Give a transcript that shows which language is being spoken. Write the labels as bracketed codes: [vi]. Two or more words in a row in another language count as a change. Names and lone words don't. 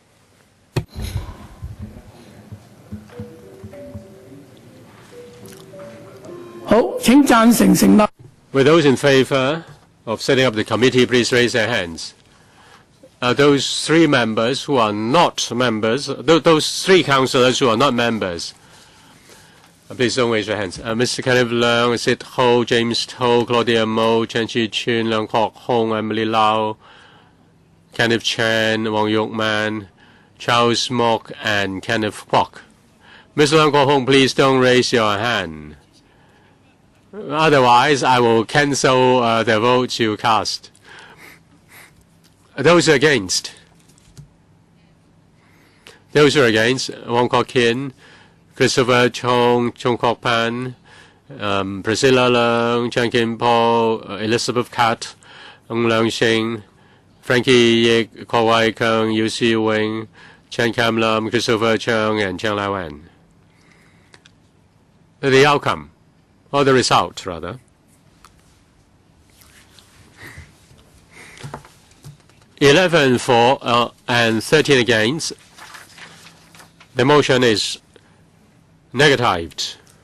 [en] With those in favor of setting up the committee, please raise their hands. Those 3 members who are not members, those 3 councillors who are not members, please don't raise your hands. Mr. Kenneth Leung, Sid Ho, James To, Claudia Mo, Chan Chi-chun, Leung Kok Hong, Emily Lau, Kenneth Chan, Wong Yok Man, Charles Mok, and Kenneth Kwok. Mr. Leung Kok Hong, please don't raise your hand. Otherwise, I will cancel the votes you cast. Those against? Those who are against, Wong Kok Kin, Christopher Chong, Chung Kok Pan, Priscilla Leung, Chan Kim Po, Elizabeth Kat, Ng Leung Shing, Frankie Yik, Ko Wai Kung, Yu Si Wing, Chan Kam Lam, Christopher Chung, and Chang Lai Wan. The outcome, or the result, rather. 11 for and 13 against. The motion is negatived.